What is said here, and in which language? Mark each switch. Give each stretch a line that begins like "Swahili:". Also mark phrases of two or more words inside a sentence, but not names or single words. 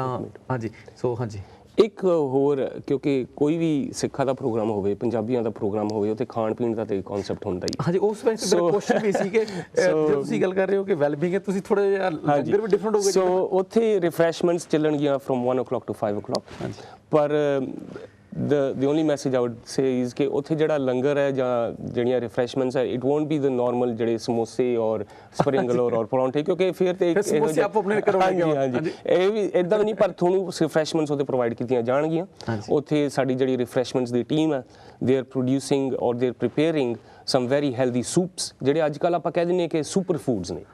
Punjabi: ਹਾਂਜੀ, ਸੋ ਹਾਂਜੀ ਇੱਕ ਹੋਰ, ਕਿਉਂਕਿ ਕੋਈ ਵੀ ਸਿੱਖਾਂ ਦਾ ਪ੍ਰੋਗਰਾਮ ਹੋਵੇ, ਪੰਜਾਬੀਆਂ ਦਾ ਪ੍ਰੋਗਰਾਮ ਹੋਵੇ, ਉੱਥੇ ਖਾਣ ਪੀਣ ਦਾ ਤੇ ਕਨਸੈਪਟ ਹੁੰਦਾ ਹੀ। ਹਾਂਜੀ, ਉਸ ਵੈਸੇ ਮੇਰਾ ਕੁਐਸਚਨ ਵੀ ਸੀ ਕਿ ਜੇ ਤੁਸੀਂ ਗੱਲ ਕਰ ਰਹੇ ਹੋ ਕਿ ਵੈਲਬਿੰਗ ਹੈ, ਤੁਸੀਂ ਥੋੜਾ ਜਿਹਾ ਲੰਗਰ ਵੀ ਡਿਫਰੈਂਟ ਹੋਊਗਾ। ਸੋ ਉੱਥੇ ਰਿਫਰੈਸ਼ਮੈਂਟਸ ਚੱਲਣਗੀਆਂ
English: from 1 o'clock to 5 o'clock.
Punjabi: ਹਾਂਜੀ, ਪਰ
English: the only message I would say is
Punjabi: ਕਿ ਉੱਥੇ ਜਿਹੜਾ ਲੰਗਰ ਹੈ ਜਾਂ ਜਿਹੜੀਆਂ ਰਿਫਰੈਸ਼ਮੈਂਟਸ ਹੈ,
English: it won't be the normal
Punjabi: ਜਿਹੜੇ ਸਮੋਸੇ ਔਰ
English: spring roll
Punjabi: ਔਰ ਪਰੌਂਠੇ, ਕਿਉਂਕਿ ਫਿਰ ਤੇ ਸਮੋਸੇ ਆਪ ਆਪਣੇ ਕਰਵਾਉਣਗੇ। ਹਾਂਜੀ, ਇਹ ਵੀ ਇਦਾਂ ਨਹੀਂ, ਪਰ ਤੁਹਾਨੂੰ ਰਿਫਰੈਸ਼ਮੈਂਟਸ ਉੱਥੇ ਪ੍ਰੋਵਾਈਡ ਕੀਤੀਆਂ ਜਾਣਗੀਆਂ। ਉੱਥੇ ਸਾਡੀ ਜਿਹੜੀ ਰਿਫਰੈਸ਼ਮੈਂਟਸ ਦੀ ਟੀਮ ਹੈ,
English: they are producing
Punjabi: ਔਰ
English: they are preparing some very healthy soups,
Punjabi: ਜਿਹੜੇ ਅੱਜ ਕੱਲ੍ਹ ਆਪਾਂ ਕਹਿ ਦਿੰਦੇ ਕਿ
English: super foods
Punjabi: ਨੇ।